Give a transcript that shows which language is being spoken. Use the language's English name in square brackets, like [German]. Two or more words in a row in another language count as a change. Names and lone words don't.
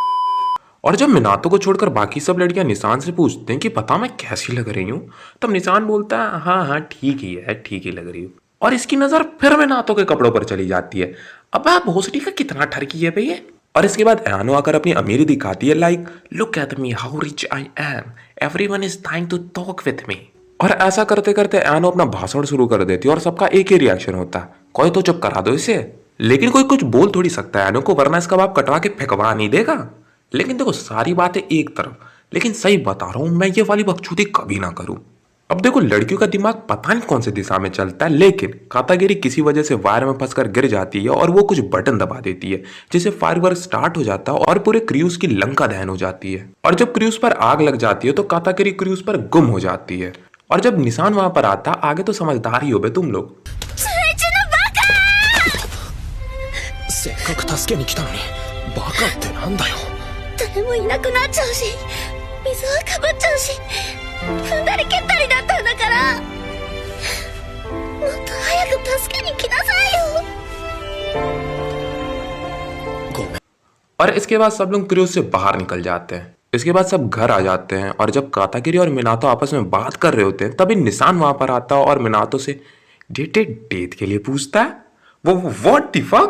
[Hindi] और जब मिनातो को छोड़कर बाकी सब लड़कियां निशान से पूछते हैं कि पता मैं कैसी लग रही हूँ, तब निशान बोलता है हाँ हाँ ठीक ही है, ठीक ही लग रही हूँ। और इसकी नजर फिर मिनातो के कपड़ों पर चली जाती है। अब आप भोसड़ी का कितना ठरकी है भैया। और इसके बाद अयानो आकर अपनी अमीरी दिखाती है, [English] Like look at me how rich I am, everyone is trying to talk with me. [Hindi] और ऐसा करते करते अयानो अपना भाषण शुरू कर देती है और सबका एक ही रिएक्शन होता है, कोई तो चुप करा दो इसे। लेकिन कोई कुछ बोल थोड़ी सकता है अयानो को, वरना इसका बाप कटवा के फेंकवा नहीं देगा। लेकिन देखो सारी बातें एक तरफ, लेकिन सही बता रहा हूं मैं ये वाली बकचोदी कभी ना करूं। अब देखो लड़कियों का दिमाग पता नहीं कौन से दिशा में चलता है, लेकिन कातागिरी किसी वजह से वायर में फंसकर गिर जाती है और वो कुछ बटन दबा देती है जिससे [English] firework start [Hindi] हो जाता है और पूरे क्रूज की लंका दहन हो जाती है। और जब क्रूज पर आग लग जाती है तो कातागिरी क्रूज पर गुम हो जाती है। और जब निशान वहां पर आता, आगे तो समझदार ही हो बे तुम लोग। [Japanese] せっかく助けに来たのにバカってなんだよ誰もいなくなっちゃうし、水はかぶっちゃうし、踏んだり蹴ったりだったんだから、もっと早く助けに来なさいよ。 [Hindi] और इसके बाद सब लोग क्रूज से बाहर निकल जाते हैं। इसके बाद सब घर आ जाते हैं और जब कातागिरी और मिनातो आपस में बात कर रहे होते हैं तभी निशान वहां पर आता है और मिनातो से डेट के लिए पूछता है। वो [English] what the fuck.